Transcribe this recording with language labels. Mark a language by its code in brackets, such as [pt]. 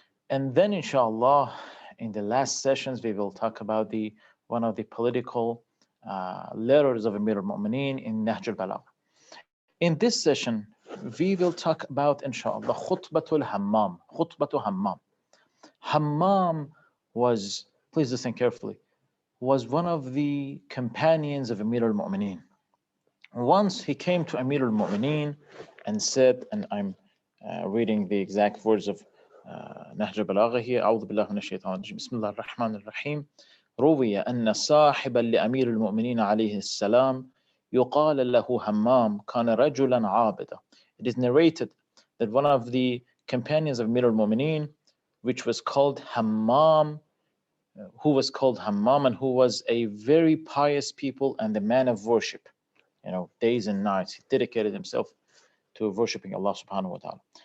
[en] And then, inshallah, in the last sessions, we will talk about one of the political letters of Amir al-Mu'mineen in Nahj al-Balagha. In this session, we will talk about, inshallah, Khutbatul Hammam. Khutbatul Hammam. Hammam was, please listen carefully, was one of the companions of Amir al-Mu'mineen. Once he came to Amir al-Mu'mineen and said, and I'm reading the exact words of Nahj al-Balagha here, [ar] أعوذ بالله من الشيطان الرجيم بسم الله الرحمن الرحيم روي أن صاحبا لأمير المؤمنين عليه السلام يقال له همام كان رجلا عابدا. [en] It is narrated that one of the companions of Amir al-Mu'mineen, which was called Hammam, who was called Hammam, and who was a very pious people and a man of worship, days and nights. He dedicated himself to worshiping Allah subhanahu wa ta'ala.